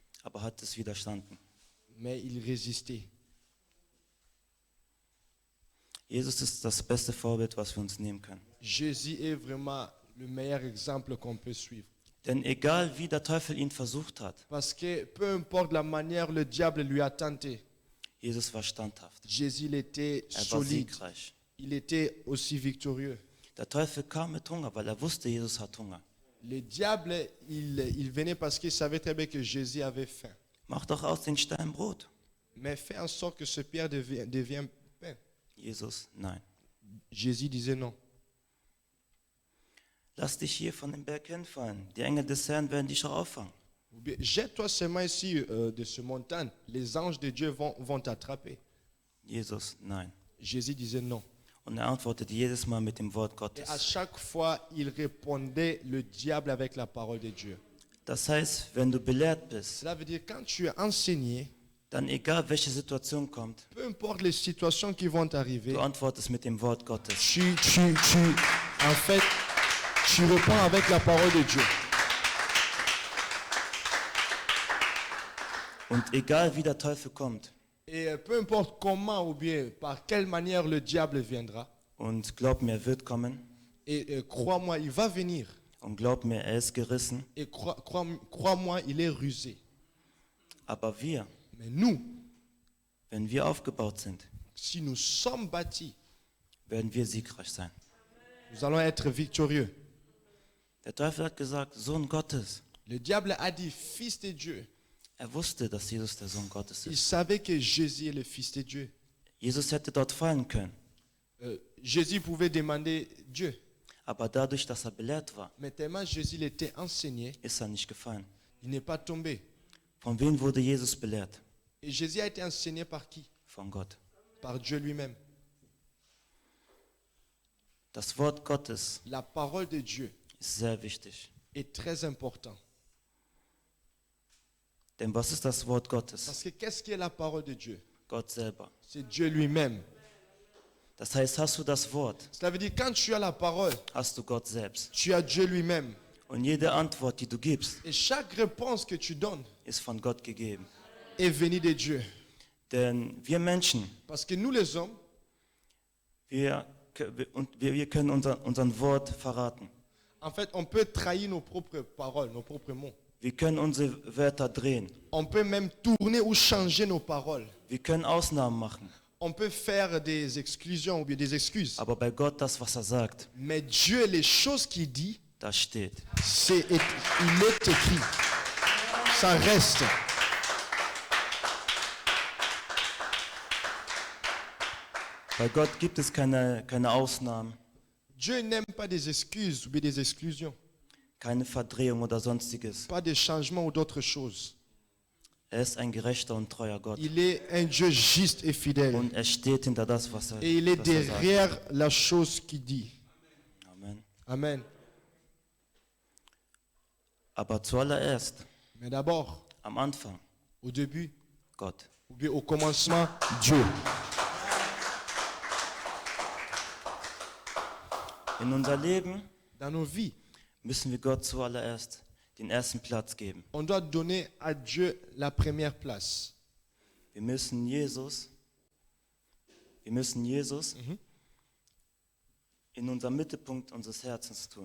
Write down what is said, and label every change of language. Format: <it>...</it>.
<de>aber hat es widerstanden.</de> <fr>mais il résistait.</fr> <de>Jesus ist das beste Vorbild, was wir uns nehmen können.</de> <fr>Jésus est vraiment le meilleur exemple qu'on peut suivre.</fr> <de>Denn egal wie der Teufel ihn versucht hat,</de> <fr>Parce que peu importe la manière le diable lui a tenté,</fr> <de>Jesus war standhaft.</de> <fr>Jésus il était</fr> <de>Er war solide. siegreich.</de> <fr>Il était aussi victorieux.</fr> <de>Der Teufel kam mit Hunger, weil er wusste, Jesus hat Hunger.</de> <fr>Le diable, il venait parce qu'il savait très bien que Jésus avait faim.</fr> <de>Mach doch aus den Steinen Brot.</de> <fr>Mais fais en sorte que ce pierre devienne pain.</fr> <de>Jesus, nein.</de> <fr>Jésus disait non.</fr> <de>Lass dich hier von dem Berg hinfallen. Die Engel des Herrn werden dich auch auffangen.</de> <fr>Ou bien, jette-toi seulement ici de ce montagne. Les anges de Dieu vont t'attraper.</fr> <de>Jesus, nein.</de> <fr>Jésus disait non.</fr> <de>Und er antwortete jedes Mal mit dem Wort</de> <fr>Et à</fr> <de>Gottes.</de> <fr>chaque fois, il répondait le diable avec la parole de Dieu.</fr> <de>Das heißt, wenn du belehrt bist,</de> <fr>Cela veut dire quand tu es enseigné,</fr> <de>dann egal welche Situation kommt,</de> <fr>peu importe les situations qui vont t'arriver,</fr> <de>du antwortest mit dem Wort Gottes.</de> <fr>en fait, tu réponds avec la parole de Dieu.</fr> <de>Und egal wie der Teufel kommt,</de> <fr>Et peu importe comment ou bien par quelle manière le diable viendra,</fr> <de>und glaub mir, er wird kommen,</de> <fr>et crois-moi, il va venir.</fr> <de>und glaub mir, er ist gerissen,</de> <fr>Et crois-moi, il est rusé.</fr> <de>aber wir,</de> <fr>Mais nous,</fr> <de>wenn wir aufgebaut sind,</de> <fr>si nous sommes bâtis,</fr> <de>werden wir siegreich sein.</de> <fr>nous allons être victorieux.</fr> <de>Der Teufel hat gesagt, Sohn Gottes.</de> <fr>Le diable a dit fils de Dieu.</fr> <de>Er wusste, dass Jesus der Sohn Gottes</de> <fr>Il</fr> <de>ist.</de> <fr>savait que Jésus est le fils de Dieu.</fr> <de>Jesus hätte dort fallen können,</de> <fr>Jésus pouvait demander Dieu.</fr> <de>aber dadurch, dass er belehrt war,</de> <fr>Mais tellement Jésus était enseigné,</fr> <de>ist er nicht gefallen.</de> <fr>il n'est pas tombé.</fr> <de>Von wem wurde Jesus belehrt?</de> <fr>Et Jésus a été enseigné par qui?</fr> <de>Von Gott.</de> <fr>Par Dieu lui-même.</fr> <de>Das Wort Gottes</de> <fr>La parole de Dieu</fr> <de>ist sehr wichtig.</de> <fr>est très importante.</fr> <de>Denn was ist das Wort Gottes?</de> <fr>Parce que qu'est-ce qui est la parole de Dieu?</fr> <de>Gott selber.</de> <fr>C'est Dieu lui-même.</fr> <de>Das heißt, hast du das Wort,</de> <fr>Cela veut dire quand tu as la parole,</fr> <de>hast du Gott selbst.</de> <fr>tu as Dieu lui-même.</fr> <de>Und jede Antwort, die du gibst,</de> <fr>Et chaque réponse que tu donnes</fr> <de>ist von Gott gegeben.</de> <fr>est venue de Dieu.</fr> <de>Denn wir Menschen,</de> <fr>Parce que nous les hommes,</fr> <de>wir können unseren Wort verraten.</de> <fr>en fait, on peut trahir nos propres paroles, nos propres mots.</fr> <de>Wir können unsere Wörter drehen.</de> <fr>On peut même tourner ou changer nos paroles.</fr> <de>Wir können Ausnahmen machen.</de> <fr>On peut faire des exclusions ou bien des excuses.</fr> <de>Aber bei Gott, das, was er sagt,</de> <fr>Mais Dieu, les choses qu'il dit,</fr> <de>das steht.</de> <fr>il est écrit. Ça reste.</fr> <de>Bei Gott gibt es keine Ausnahmen,</de> <fr>Dieu n'aime pas des excuses ou bien des exclusions.</fr> <de>keine Verdrehung oder sonstiges.</de> <fr>Pas des changements ou d'autres choses.</fr> <de>Er ist ein gerechter und treuer Gott.</de> <fr>Il est un Dieu juste et fidèle.</fr> <de>Und er steht hinter das, was er,</de> <fr>Et il est</fr> <de>was er sagt.</de> <fr>derrière la chose qu'il dit. Amen. Amen.</fr> <de>Aber zuallererst,</de> <fr>Mais d'abord,</fr> <de>am Anfang,</de> <fr>au début,</fr> <de>Gott.</de> <fr>ou bien au commencement, Dieu.</fr> <de>In unser Leben</de> <fr>Dans nos vies,</fr> <de>müssen wir Gott zuallererst den ersten Platz geben.</de> <fr>on doit donner à Dieu la première place.</fr> <de>Wir müssen Jesus in unser Mittelpunkt unseres Herzens tun.</de>